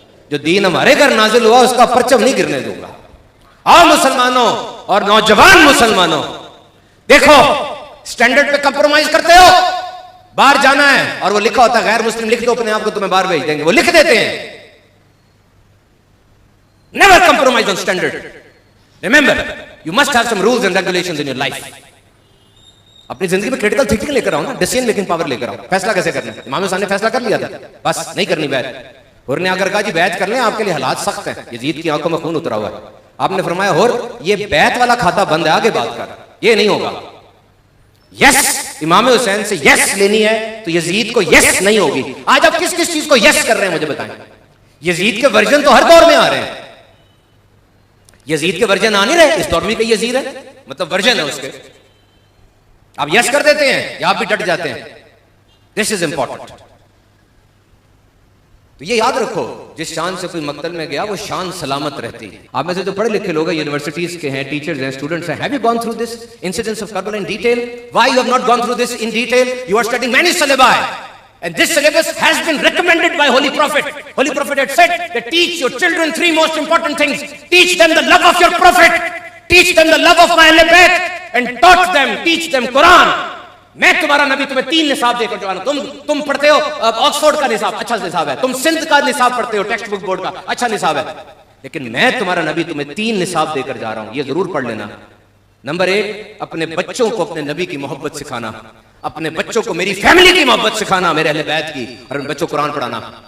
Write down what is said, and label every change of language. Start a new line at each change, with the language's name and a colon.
Urdu: جو دین ہمارے گھر نازل ہوا اس کا پرچم نہیں گرنے دوں گا. آؤ مسلمانوں اور نوجوان مسلمانوں، دیکھو سٹینڈرڈ پہ کمپرومائز کرتے ہو. باہر جانا ہے اور وہ لکھا ہوتا ہے غیر مسلم لکھ دو اپنے آپ کو، تمہیں باہر بھیج دیں گے، وہ لکھ دیتے ہیں.
English: Never compromise on standard. Remember, you must have some rules and regulations in your life.
Urdu: اپنی زندگی میں کریٹیکل تھنکنگ لے کر آؤ نا، ڈیسیژن میکنگ پاور لے کر آؤ. فیصلہ کیسے کرنا ہے؟ امام حسین نے فیصلہ کر لیا تھا، بس نہیں کرنی بیعت. اور نے اگر کہا جی بیعت کر لیں، آپ کے لیے حالات سخت ہیں، یزید کی آنکھوں میں خون اترا ہوا ہے. آپ نے فرمایا اور یہ بیعت والا کھاتا بند ہے، آگے بات کر، یہ نہیں ہوگا. یس امام حسین سے یس لینی ہے تو یزید کو یس نہیں ہوگی. آج آپ کس کس چیز کو یس کر رہے ہیں مجھے بتائیں. یزید کے ورژن تو ہر دور میں آ رہے ہیں. یزید کے ورژن آ نہیں رہے، اس دور میں کہ یزید ہے، مطلب ورژن ہے اس کے. آپ یس کر دیتے ہیں یا آپ بھی ڈٹ جاتے ہیں.
English: This is important.
Urdu: تو یہ یاد رکھو جس شان سے کوئی مقتل میں گیا وہ شان سلامت رہتی ہے. آپ میں سے جو پڑھے لکھے لوگ ہیں, یونیورسٹیز کے ہیں, ٹیچرز ہیں, اسٹوڈنٹس ہیں,
English: have you gone through this incidents of Karbala in detail? Why you have not gone through this in detail? You are studying many syllabi, and this syllabus has been recommended by Holy Prophet. Holy Prophet had said that teach your children three most important things. Teach them the love of your Prophet, teach them the love of my Ahle Bayt, and taught them, teach them Quran.
Urdu: میں تمہارا نبی تمہیں 3 نصاب دے کر جوانا. تم پڑھتے ہو Oxford کا نصاب, اچھا نصاب ہے. تم سندھ کا نصاب پڑھتے ہو, ٹیکسٹ بک بورڈ کا, اچھا نصاب ہے. لیکن میں تمہارا نبی تمہیں 3 نصاب دے کر جا رہا ہوں, یہ ضرور پڑھ لینا. نمبر 1, اپنے بچوں کو اپنے نبی کی محبت سکھانا, اپنے بچوں کو میری فیملی کی محبت سکھانا, میرے اہل بیت کی, اور ان بچوں کو قرآن پڑھانا.